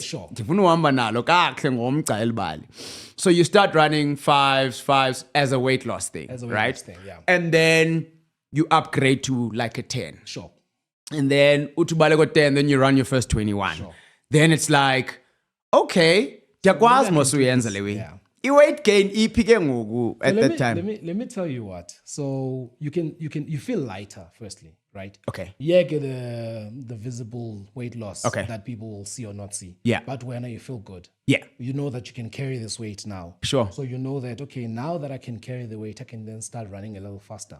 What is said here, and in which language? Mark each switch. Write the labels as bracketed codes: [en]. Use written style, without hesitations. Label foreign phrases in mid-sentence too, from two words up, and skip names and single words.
[en] Sure. So you start running fives as a weight loss thing, right? Loss thing, yeah. And then you upgrade to like a 10. Sure. And then [xh] utubale ko 10, [en] then you run your first 21. Sure. Then it's like, [xh] okay, ndiyakwazi mos uyenza le way. [en] Yeah. I-weight gain [xh] iphike ngoku [en] at that time. Let me tell you what. So you feel lighter, firstly, right? Okay. Yeah, get the visible weight loss that people will see or not see. Yeah. But when you feel good. Yeah. You know that you can carry this weight now. Sure. So you know that, okay, now that I can carry the weight, I can then start running a little faster.